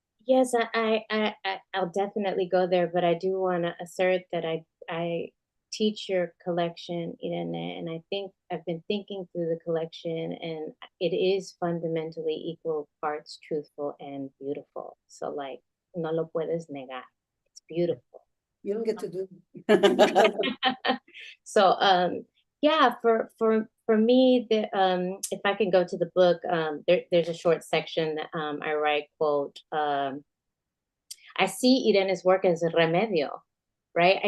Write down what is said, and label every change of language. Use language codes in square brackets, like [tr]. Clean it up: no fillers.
[en] Yes, I'll definitely go there, but I do want to assert that I teach your collection, ire'ne, and I think I've been thinking through the collection, and it is fundamentally equal parts truthful and beautiful. So like, [es] no lo puedes negar. [en] It's beautiful. You don't get to do So yeah, for me, if I can go to the book, there's a short section that I write, quote, I see ire'ne's work as a remedio, right?